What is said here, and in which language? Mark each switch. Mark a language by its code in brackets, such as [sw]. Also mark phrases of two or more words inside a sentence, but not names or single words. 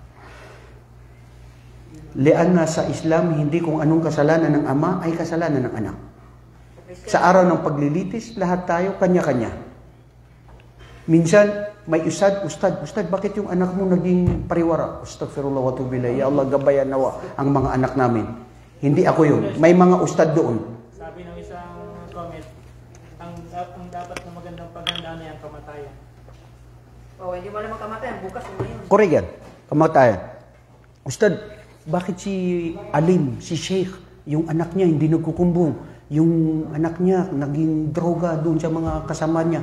[tl] Lianna sa Islam, hindi kung anong kasalanan ng ama ay kasalanan ng anak. Sa araw ng paglilitis, lahat tayo kanya-kanya. Minsan, may ustad, bakit yung anak mo naging pariwara? [ar] أستغفر الله وتوبوا إليه. يا الله, [tl] gabayan nawa ang mga anak namin. Hindi ako yun. May mga ustad doon. Sabi ng isang comment, ang dapat na magandang paghandaan niya ang kamatayan. Hindi mo naman kamatayan, bukas mo yun. Correct yan. Kamatayan. Ustad, bakit si Alim, si Sheikh, yung anak niya hindi nagkukumbong, yung anak niya naging droga doon sa mga kasama niya?